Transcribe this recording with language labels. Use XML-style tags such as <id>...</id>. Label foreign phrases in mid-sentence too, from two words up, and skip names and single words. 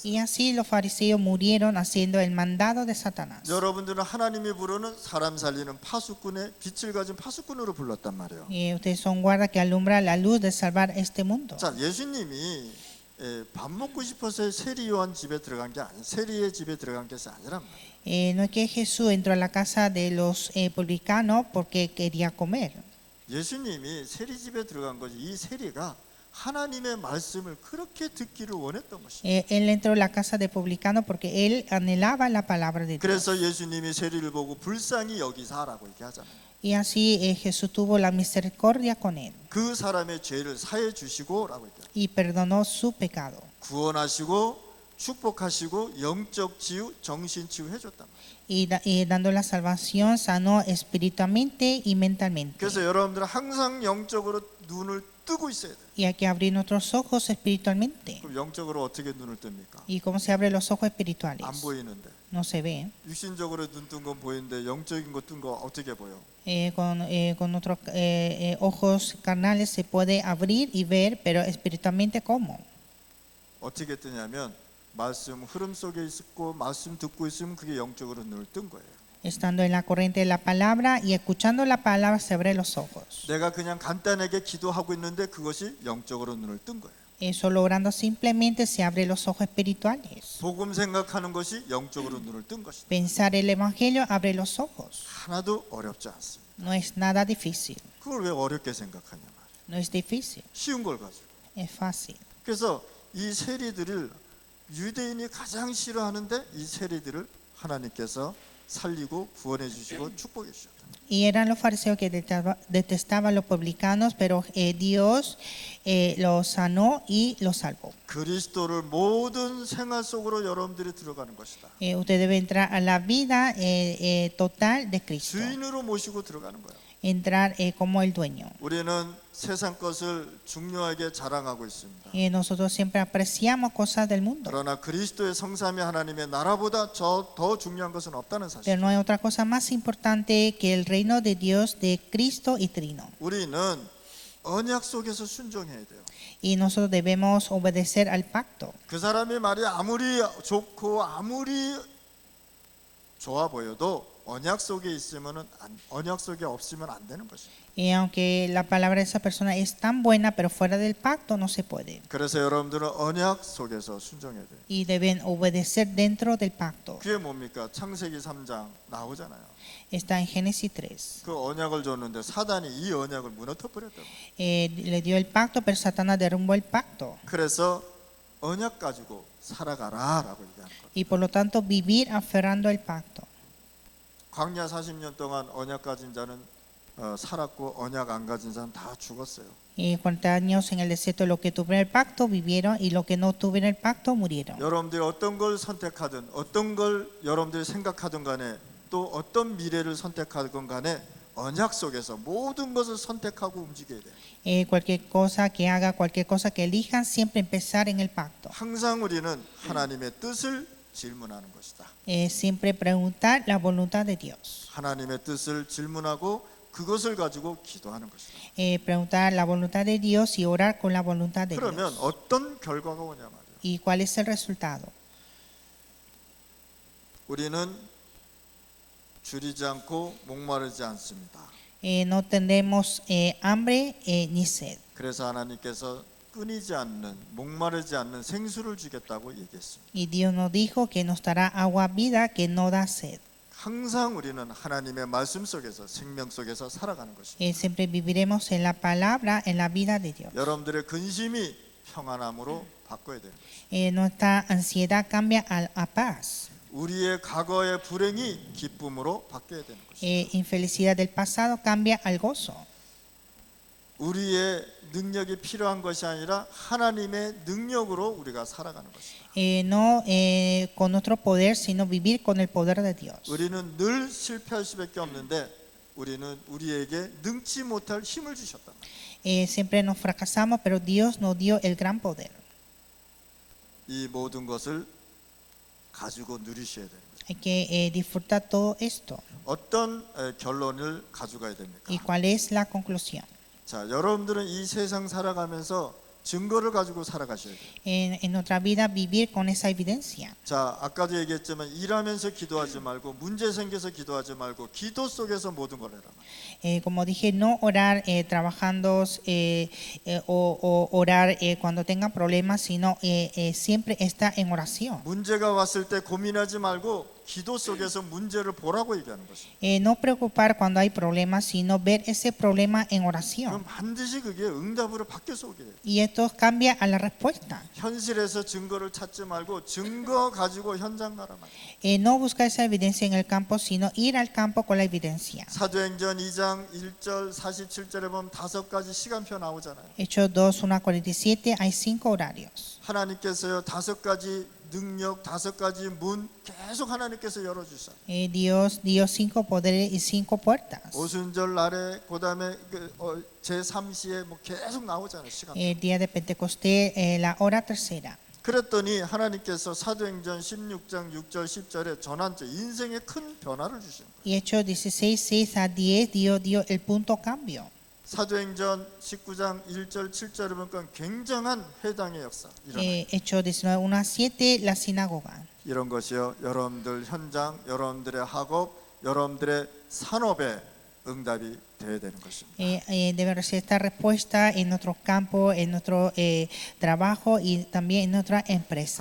<es>Y así los fariseos murieron haciendo el mandado de Satanás.</es> <ko>여러분들은 하나님이 부르는 사람 살리는 파수꾼의 빛을 가진 파수꾼으로 불렀단 말이에요.</ko> <es>Ustedes son guarda que alumbra la luz de salvar este mundo.</es> <ko>자, 예수님이 밥 먹고 싶어서 세리 요한 집에 들어간 게 아니, 세리의 집에 들어간 것이 아니란 말이에요.</ko> <es>No es que Jesús entró a la casa de los publicanos porque quería comer.</es> <ko>예수님이 세리 집에 들어간 것이 이 세리가 하나님의 말씀을 그렇게 듣기를 원했던 것입니다.</ko> <es>Él entró a la casa de publicanos porque él anhelaba la palabra de Dios.</es> <ko>그래서 예수님이 세리를 보고 불쌍히 여기사라고 얘기하잖아요.</ko> <es>Y así Jesús tuvo la misericordia con él</es> <ko>그 사람의 죄를 사해 주시고라고 얘기해요.</ko> <es>y perdonó su pecado.</es> <ko>구원하시고 축복하시고 영적 치유, 정신 치유 해줬단 말이에요.</ko> <es>y dando la salvación, sanó espiritualmente y mentalmente.</es> <ko>그래서 여러분들은 항상 영적으로 눈을 뜨고 있어야 돼요.</ko> <es>Y hay que abrir nuestros ojos espiritualmente.</es> <ko>그럼 영적으로 어떻게 눈을 뜹니까?</ko> <es>¿Y cómo se abren los ojos espirituales?</es> <ko>안 보이는데.</ko> <es>No se ve.</es> <ko>육신적으로 눈 뜬 건 보이는데 영적인 거 뜬 거 어떻게 보여?</ko> <es>Con nuestros ojos carnales se puede abrir y ver, pero espiritualmente ¿cómo?</es> <ko>어떻게 뜨냐면 말씀 흐름 속에 있고 말씀 듣고 있으면 그게 영적으로 눈을 뜬 거예요.</ko> <es>Estando en la corriente de la palabra y escuchando la palabra se abren los ojos.</es> <ko>내가 그냥 간단하게 기도하고 있는데 그것이 영적으로 눈을 뜬 거예요.</ko> <es>Solo orando simplemente se abren los ojos espirituales.</es> <ko>복음 생각하는 것이 영적으로 눈을 뜬 것이다.</ko> <es>Pensar el evangelio abre los ojos.</es> <ko>하나도 어렵지 않습니다.</ko> <es>No es nada difícil.</es> <ko>그걸 왜 어렵게 생각하냐 말이에요.</ko> <es>No es difícil.</es> <ko>쉬운 걸 가지고.</ko> <es>Es fácil.</es> <ko>그래서 이 세리들을 유대인이 가장 싫어하는데 이 세리들을 하나님께서 살리고 구원해 주시고 축복해 주셨다.</ko> <es>Y eran los fariseos que detestaban a los publicanos, pero Dios los sanó y los salvó.</es> <ko>그리스도를 모든 생활 속으로 여러분들이 들어가는 것이다.</ko> <es>Usted debe entrar a la vida total de Cristo.</es> <ko>주인으로 모시고 들어가는 거예요.</ko> <es>Entrar como el dueño.</es> <ko>우리는 세상 것을 중요하게 자랑하고 있습니다.</ko> <es>Nosotros siempre apreciamos cosas del mundo.</es> <ko>그러나 그리스도의 성삼위 하나님의 나라보다 더 중요한 것은 없다는</ko> <es>Pero</es> <ko>사실.</ko> <es>no hay otra cosa más importante que el reino de Dios, de Cristo y Trino.</es> <ko>우리는 언약 속에서 순종해야 돼요.</ko> <es>Y nosotros debemos obedecer al pacto.</es> <ko>그 사람의 말이 아무리 좋고 아무리 좋아 보여도 언약 속에 있으면은 언약 속에 없으면 안 되는 것입니다.</ko> <es>Y aunque la palabra de esa persona es tan buena, pero fuera del pacto no se puede.</es> <ko>그래서 여러분들은 언약 속에서 순종해야 돼요.</ko> <es>Y deben obedecer dentro del pacto.</es> <ko>그게 뭡니까? 창세기 3장 나오잖아요.</ko> <es>Está en Génesis 3.</es> <ko>그 언약을 줬는데 사단이 이 언약을 무너뜨려 버렸다고.</ko> <es>Le dio el pacto, pero Satanás derrumbó el pacto.</es> <ko>그래서 언약 가지고 살아가라라고 얘기하는 거예요.</ko> <es>Y por lo tanto vivir aferrando el pacto.</es> <ko>광야 40년 동안 언약 가진 자는 살았고 언약 안 가진 자는 다 죽었어요.</ko> <es>Y 40 años en el desierto, los que tuvieron el pacto vivieron y los que no tuvieron el pacto murieron.</es> <ko>여러분들이 어떤 걸 선택하든 어떤 걸 여러분들이 생각하든 간에 또 어떤 미래를 선택하든 간에 언약 속에서 모든 것을 선택하고 움직여야 돼요.</ko> <es>Cualquier cosa que haga, cualquier cosa que elijan, siempre empezar en el pacto.</es> <ko>항상 우리는 하나님의 뜻을 질문하는 것이다.</ko> <es>Siempre preguntar la voluntad de Dios.</es> <ko>하나님의 뜻을 질문하고 그것을 가지고 기도하는 것이다.</ko> <es>Preguntar la voluntad de Dios y orar con la voluntad de</es> <ko>그러면</ko> <es>Dios.</es> <ko>어떤 결과가 오냐 말이에요.</ko> <es>¿Y cuál es el resultado?</es> <ko>우리는 줄이지 않고 목마르지 않습니다.</ko> <es>No tendremos hambre ni sed.</es> <ko>그래서 하나님께서 끊이지 않는 목마르지 않는 생수를 주겠다고 얘기했습니다.</ko> <es>Y Dios nos dijo que nos dará agua vida que no da sed.</es> <ko>항상 우리는 하나님의 말씀 속에서 생명 속에서 살아가는 것입니다.</ko> <es>Siempre viviremos en la palabra, en la vida de Dios.</es> <ko>여러분들의 근심이 평안함으로 바꿔야 되는 것입니다.</ko> <es>Nuestra ansiedad cambia a paz.</es> <ko>우리의 과거의 불행이 기쁨으로 바뀌어야 되는 것입니다.</ko> <es>Infelicidad del pasado cambia al gozo.</es> <ko>우리의 능력이 필요한 것이 아니라 하나님의 능력으로 우리가 살아가는 것입니다.</ko> <es>No con nuestro poder, sino vivir con el poder de Dios.</es> <ko>우리는 늘 실패할 수밖에 없는데 우리는 우리에게 능치 못할 힘을 주셨다.</ko> <es>Siempre nos fracasamos, pero Dios nos dio el gran poder.</es> <ko>이 모든 것을 가지고 누리셔야 됩니다.</ko> <es>Hay que disfrutar todo esto.</es> <ko>어떤 결론을 가져가야 됩니까?</ko> <es>¿Y cuál es la conclusión?</es> <ko>자, 여러분들은 이 세상 살아가면서 증거를 가지고 살아가셔야 돼요.</ko> <es>En nuestra vida vivir con esa evidencia.</es> <ko>자, 아까도 얘기했지만 일하면서 기도하지 말고 문제 생겨서 기도하지 말고 기도 속에서 모든 걸 해라.</ko> <es>Como dije, no orar trabajando o orar cuando tengan problemas, sino siempre estar en oración.</es> <ko>문제가 왔을 때 고민하지 말고 기도 속에서 문제를 보라고 얘기하는 것입니다.</ko> <es>No preocupar cuando hay problemas, sino ver ese problema en</es> <ko>그럼</ko> <es>oración.</es> <ko>반드시 그게 응답으로 바뀌어서 오게 돼요.</ko> <es>Y esto cambia a la respuesta.</es> <ko>현실에서 증거를 찾지 말고 증거 가지고 현장 가라 말이에요.</ko> <es>No buscar esa evidencia en el campo, sino ir al campo con la evidencia.</es> <ko>사도행전 2장 1절 47절에 보면 5가지 시간표 나오잖아요.</ko> <es>Hechos 2, 1:47, hay 5 horarios.</es> <ko>하나님께서요 5가지 능력, 5가지 문 계속 하나님께서 열어주셔.</ko> <es>Dios dio 5 poderes y 5 puertas.</es> <ko>오순절 날에 그다음에 제3시에 뭐 계속 나오잖아요 시간.</ko> <es>El día de Pentecostés, la hora tercera.</es> <ko>그랬더니 하나님께서 사도행전 16장 6절 10절에 전환점 인생의 큰 변화를 주신 거예요.</ko> <es>Y Hechos 16, 6-10 dio el punto cambio.</es> <ko>사도행전 19장 1절 7절에 보니까 굉장한 회당의 역사 일어나요.</ko> <es>Hechos 19, 1-7, la sinagoga.</es> <ko>이런 것이요 여러분들 현장, 여러분들의 학업, 여러분들의 산업에 응답이 되어야 되는 것입니다.</ko> <es>Debe recibir esta respuesta en nuestro campo, en nuestro trabajo y también en nuestra empresa.</es>